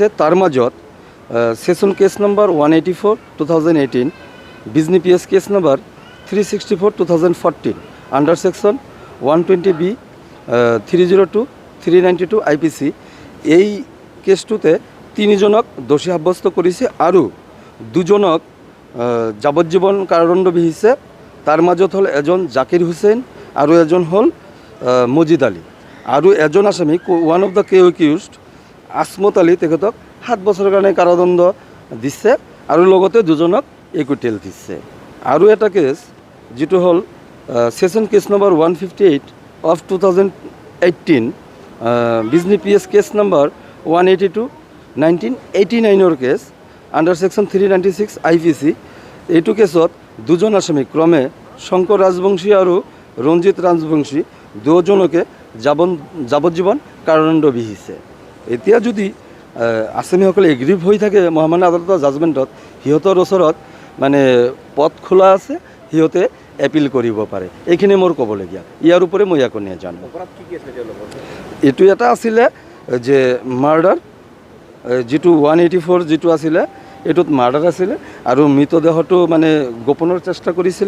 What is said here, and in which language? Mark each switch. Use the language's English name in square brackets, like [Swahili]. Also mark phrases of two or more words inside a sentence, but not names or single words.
[Bangla] তার মাজত [English] session case number 184 2018, [Bangla] বিজনি [English] PS case number 364 2014 under section 120B 302 392 IPC. [Bangla] এই কেসটুতে 3 জনক দোষী সাব্যস্ত করেছে আর 2 জনক যাবজ্জীবন কারাদণ্ড বিহিছে। তার মাজত হল এজন জাকির হুসেন আর এজন হল মজিদ আলী। আর এজন আসামি [English] one of the accused [Bangla] আসমত আলী তেখেতক 7 বছরের কারণে কারাদণ্ড দিছে আর লগতে 2 জনক একুইটেল দিছে। আর এটা কেস যেটো হল [English] session case number 158 of 2018, [Bangla] বিজনি [English] PS case number 182 1989 case under section 396 IPC. [Bangla] এইটো কেছত 2 জন আসামি ক্রমে শঙ্কর রাজবংশী আর রঞ্জিত রাজবংশী 2 জনকে যাবজ্জীবন কারাদণ্ড বিহিছে। [Assamese] এতিয়া যদি আসামিসকলে এগ্রিভ হৈ থাকে মহামান্য আদালতৰ জাজমেণ্টত, সিহঁতৰ ওচৰত মানে পথ খোলা আছে, সিহঁতে এপিল কৰিব পাৰে। এইখিনি মোৰ ক'বলগীয়া। ইয়াৰ উপৰি মই একো নাজানো। এইটো এটা আছিলে যে মাৰ্ডাৰ, যেটো 184 যেটো আছিলে এইটোত মাৰ্ডাৰ আছিলে আৰু মৃতদেহটো মানে গোপনৰ চেষ্টা কৰিছিলে।